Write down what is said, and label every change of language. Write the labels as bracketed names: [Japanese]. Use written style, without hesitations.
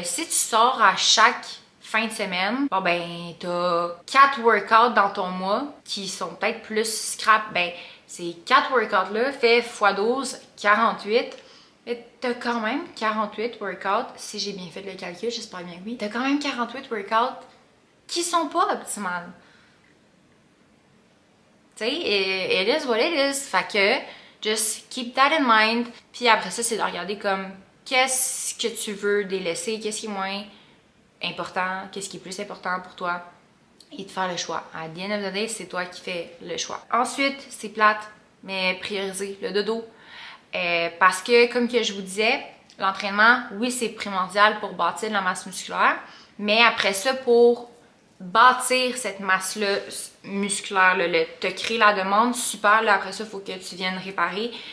[French] Si tu sors à chaque fin de semaine, bon ben t'as 4 workouts dans ton mois qui sont peut-être plus scrap. Ben ces 4 workouts là fait x 12, 48. Mais t'as quand même 48 workouts, si j'ai bien fait le calcul, j'espère bien que oui. T'as quand même 48 workouts qui sont pas optimales. Tu sais, [English] it is what it is. [French] Fait que, [English] just keep that in mind. [French] Puis après ça, c'est de regarder comme qu'est-ce que tu veux délaisser, qu'est-ce qui est moins important, qu'est-ce qui est plus important pour toi et de faire le choix. À [English] the end of the day, [French] c'est toi qui fais le choix. Ensuite, c'est plate, mais prioriser le dodo. Parce que, comme que je vous disais, l'entraînement, oui, c'est primordial pour bâtir de la masse musculaire, mais après ça, pour bâtir cette masse-là musculaire, te créer la demande, super, là, après ça, il faut que tu viennes réparer.